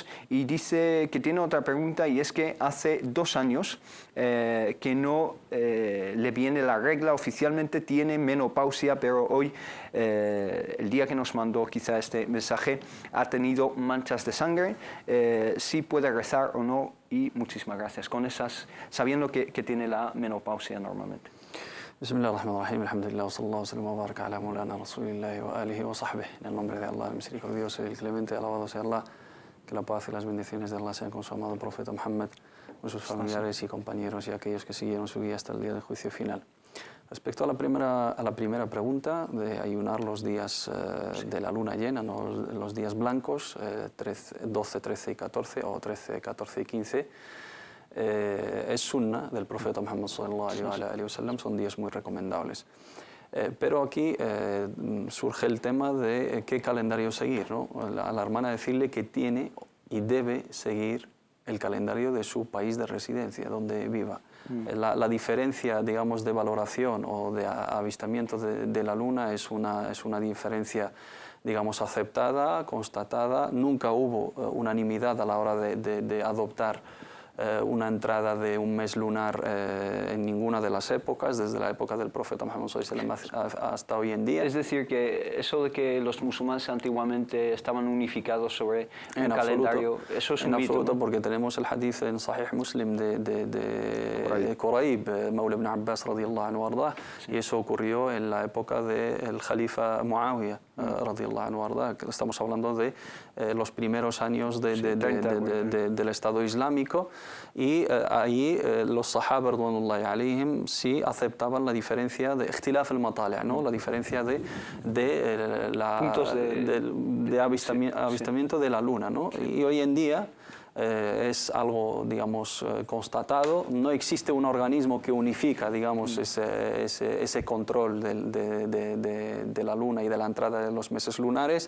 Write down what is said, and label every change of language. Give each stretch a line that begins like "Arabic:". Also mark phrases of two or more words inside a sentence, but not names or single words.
Spanish: Y dice que tiene otra pregunta, y es que hace 2 años que no le viene la regla, oficialmente tiene menopausia, pero hoy, el día que nos mandó quizá este mensaje, ha tenido manchas de sangre. Si puede rezar o no, y muchísimas gracias. Con esas, sabiendo que tiene la menopausia normalmente.
Arabic: بسم الله الرحمن الرحيم، الحمد لله، وصلى الله وسلم وبارك على مولانا رسول الله وآله وصحبه.
Spanish: En el nombre de Allah, el misericordioso y el clemente, alabado sea Allah, que la paz y las bendiciones de Allah sean con su amado profeta Muhammad, con sus familiares y compañeros y aquellos que siguieron su guía hasta el día del juicio final. Respecto a la primera pregunta de ayunar los días de la luna llena, no los días blancos, 12, 13 y 14 o 13, 14 y 15, es sunna del profeta Muhammad
Arabic: صلى الله عليه وسلم,
Spanish: son días muy recomendables. Pero aquí surge el tema de qué calendario seguir, ¿no? A la hermana decirle que tiene y debe seguir el calendario de su país de residencia, donde viva. La diferencia, digamos, de valoración o de avistamiento de la Luna es una diferencia, digamos, aceptada, constatada. Nunca hubo unanimidad a la hora de adoptar una entrada de un mes lunar en ninguna de las épocas, desde la época del profeta Muhammad
Arabic: صلى الله عليه وسلم
Spanish: hasta hoy en día. Es decir, que eso de que los musulmanes antiguamente estaban unificados sobre un calendario, eso es un mito, absoluto, ¿no? porque tenemos el hadith en Sahih Muslim de Quraib, Mawla ibn Abbas
Arabic: رضي الله عنه أرضاه,
Spanish: y eso ocurrió en la época del Khalifa Muawiyah
Arabic: رضي الله عنه أرضاه.
Spanish: Estamos hablando de los primeros años del Estado Islámico, y ahí los sahaba
Arabic: رضوان الله عليهم
Spanish: sí aceptaban la diferencia de
Arabic: اختلاف المطالع',
Spanish: ¿no? La diferencia de avistamiento de la Luna, ¿no? Y hoy en día es algo, digamos, constatado. No existe un organismo que unifica, digamos, ese control de la Luna y de la entrada de los meses lunares.